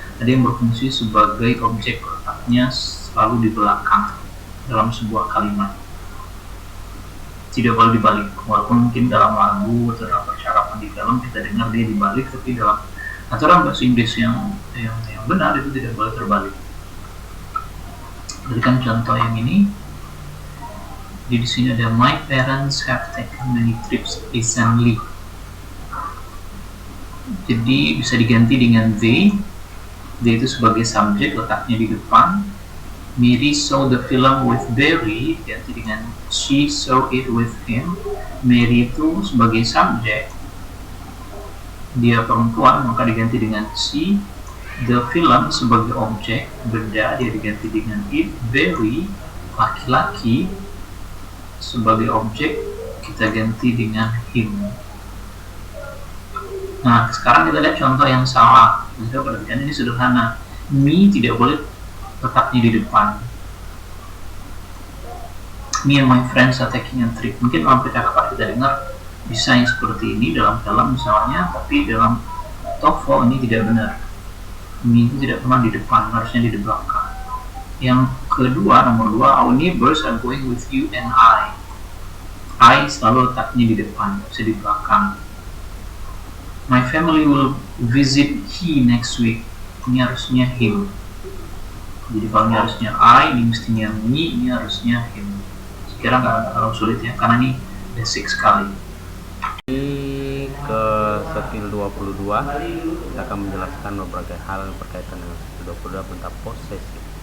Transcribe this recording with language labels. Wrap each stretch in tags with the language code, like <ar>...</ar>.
<id>Ada yang berfungsi sebagai objek, letaknya selalu di belakang dalam sebuah kalimat. Tidak boleh dibalik, walaupun mungkin dalam lagu atau dalam percakapan di dalam kita dengar dia dibalik, tapi dalam aturan bahasa Inggris yang benar itu tidak boleh terbalik. Berikan contoh yang ini. Di sini ada</id> <en>my parents have taken many trips recently.</en> <id>Jadi bisa diganti dengan they. They itu sebagai subjek, letaknya di depan.</id> <en>Mary saw the film with Barry,</en> <id>diganti dengan</id> <en>she saw it with him.</en> <id>Mary itu sebagai subjek, dia perempuan, maka diganti dengan she. The film sebagai objek, benda, dia diganti dengan it. Barry, laki-laki, sebagai objek, kita ganti dengan him. Nah, sekarang kita lihat contoh yang salah. Kita perhatikan, ini sederhana. Me tidak boleh letaknya di depan.</id> <en>Me and my friends are taking a trip.</en> <id>Mungkin dalam percakapan kita dengar bisa yang seperti ini dalam film misalnya, tapi dalam TOEFL ini tidak benar. Me itu tidak pernah di depan, harusnya di belakang. Yang kedua, nomor 2,</id> <en>our neighbors are going with you and I. I</en> <id>selalu letaknya di depan, bisa di belakang.</id> <en>My family will visit he next week.</en> <id>Ini harusnya him. Jadi kalau ini harusnya I, ini mestinya me, ini harusnya him. Sekiranya nggak terlalu sulit ya, karena ini basic sekali. Ini ke skill 22, kita akan menjelaskan beberapa hal berkaitan dengan skill 22 tentang posesif.</id>